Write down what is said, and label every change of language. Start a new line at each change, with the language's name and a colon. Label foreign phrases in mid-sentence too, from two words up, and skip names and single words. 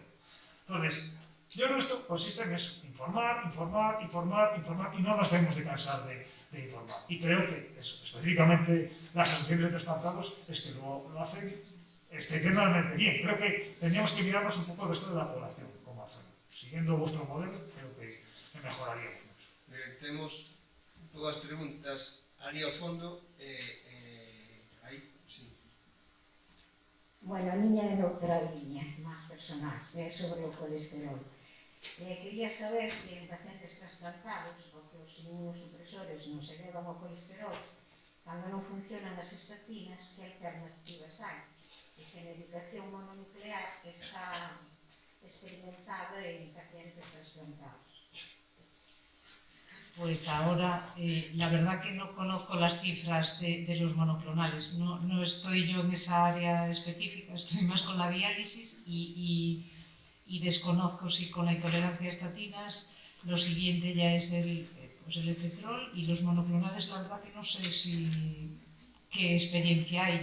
Spanish: Entonces, yo creo que esto consiste en eso, informar, y no nos debemos de cansar de informar. Y creo que eso, específicamente las asociaciones de trasplantados es que lo hacen extremadamente bien. Creo que tendríamos que mirarnos un poco el resto de la población, cómo hacerlo. Siguiendo vuestro modelo, creo que mejoraríamos mucho.
Galician: Temos todas as preguntas ali ao fondo. Aí, sí. Bueno, a miña é outra liña máis personal, sobre o colesterol. Quería saber se en pacientes trasplantados o que os inmunosupresores non se elevan o colesterol, cando non funcionan as estatinas, que alternativas hai? E se a medicación mononuclear está experimentada en pacientes trasplantados.
Spanish: Pues ahora, la verdad que no conozco las cifras de los monoclonales, no estoy yo en esa área específica, estoy más con la diálisis y desconozco si con la intolerancia a estatinas lo siguiente ya es el efetrol, y los monoclonales la verdad que no sé qué experiencia hay.